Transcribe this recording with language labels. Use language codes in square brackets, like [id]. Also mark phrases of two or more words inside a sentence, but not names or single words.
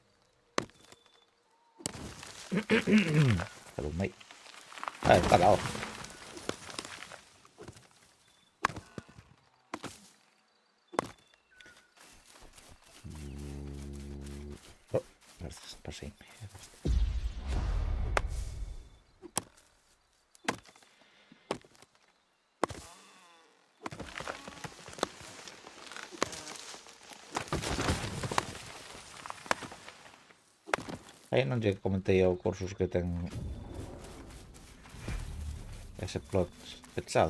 [es] Salud, mate. Ah, está al lado. Oh, gracias, pasé. [gl] Aí non lle comentei ao Cursus que ten ese plot pechado.